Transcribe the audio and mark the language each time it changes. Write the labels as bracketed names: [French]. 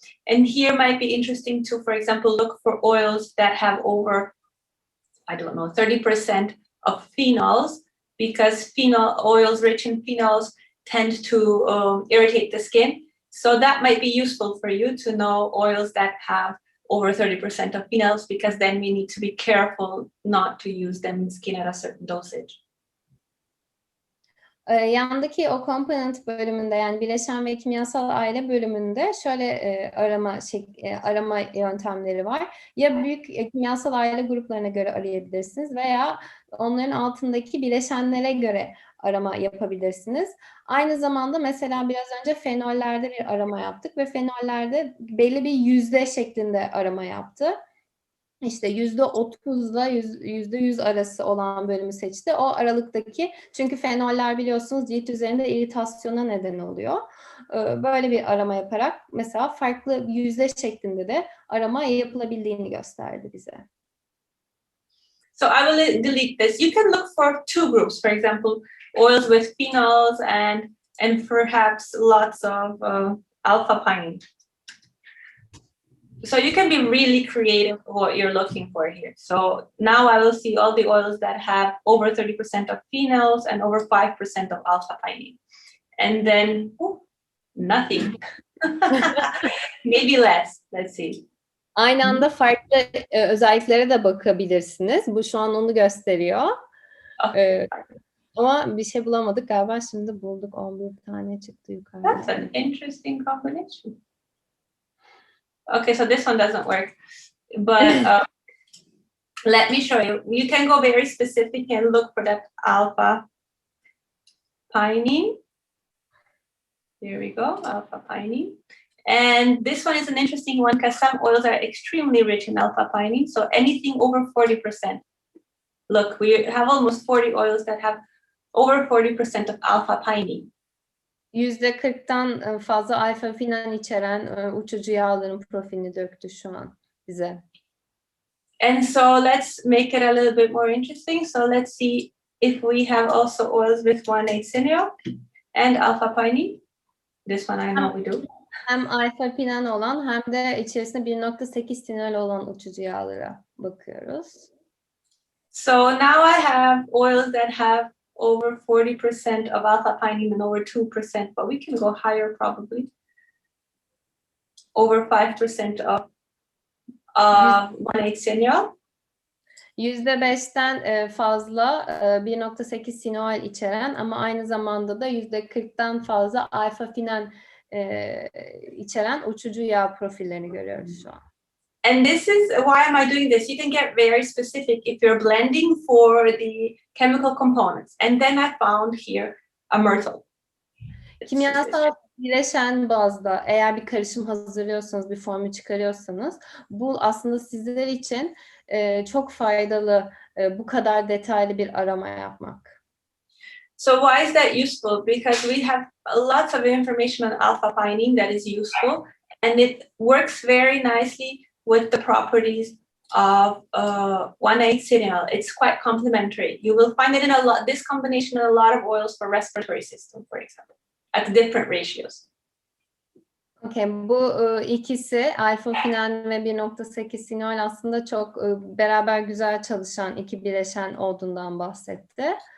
[English] And here might be interesting to, for example, look for oils that have over, I don't know, 30% of phenols, because oils rich in phenols tend to irritate the skin. So that might be useful for you to know oils that have over 30% of phenols, because then we need to be careful not to use them in skin at a certain dosage. [Turkish] Yandaki o component bölümünde, yani bileşen ve kimyasal aile bölümünde şöyle arama yöntemleri var. Ya büyük kimyasal aile gruplarına göre arayabilirsiniz veya onların altındaki bileşenlere göre arama yapabilirsiniz. Aynı zamanda mesela biraz önce fenollerde bir arama yaptık ve fenollerde belli bir yüzde şeklinde arama yaptı. İşte %30'la %100 arası olan bölümü seçti. O aralıktaki, çünkü fenoller biliyorsunuz cilt üzerinde iritasyona neden oluyor. Böyle bir arama yaparak mesela farklı yüzde şeklinde de arama yapılabildiğini gösterdi bize. [English] So I will delete this. You can look for two groups, for example, oils with phenols and perhaps lots of alpha pinene. So you can be really creative what you're looking for here. So now I will see all the oils that have over 30% of phenols and over 5% of alpha pinene. And then nothing. Maybe less. Let's see. [Turkish] Aynı anda farklı özelliklere de bakabilirsiniz. Bu şu an onu gösteriyor. Ama bir şey bulamadık galiba. Şimdi bulduk. 11 tane çıktı yukarıda. [English] That's an interesting combination. Okay, so this one doesn't work. But let me show you. You can go very specific and look for that alpha pinene. Here we go, alpha pinene. And this one is an interesting one because some oils are extremely rich in alpha pinene. So anything over 40%. Look, we have almost 40 oils that have over 40% of alpha pinene. [Turkish] %40'tan fazla alfa finan içeren uçucu yağların profilini döktü şu an bize. [English] And so let's make it a little bit more interesting. So let's see if we have also oils with 1,8 cineol and alpha pinene. This one I know we do. [Turkish] Hem alfa pinan olan hem de içerisinde 1.8 sinol olan uçucu yağlara bakıyoruz. [English] So now I have oils that have over 40% of alpha pinene and over 2%, but we can go higher probably. Over 5% of 1,8 cineol. [Turkish] %5'ten fazla 1.8 sinol içeren ama aynı zamanda da %40'tan fazla alfa finan içeren uçucu yağ profillerini görüyoruz şu an. [English] And this is why am I doing this? You can get very specific if you're blending for the chemical components. And then I found here a myrtle. [Turkish] Kimyasal bileşen bazda eğer bir karışım hazırlıyorsanız, bir formül çıkarıyorsanız bu aslında sizler için çok faydalı bu kadar detaylı bir arama yapmak. [English] So why is that useful? Because we have lots of information on alpha pinene that is useful, and it works very nicely with the properties of 1,8 cineol. It's quite complementary. You will find it in this combination in a lot of oils for respiratory system, for example, at different ratios. [Turkish] Okay, bu ikisi alfa finan ve 1.8 sinol aslında çok beraber güzel çalışan iki bileşen olduğundan bahsetti.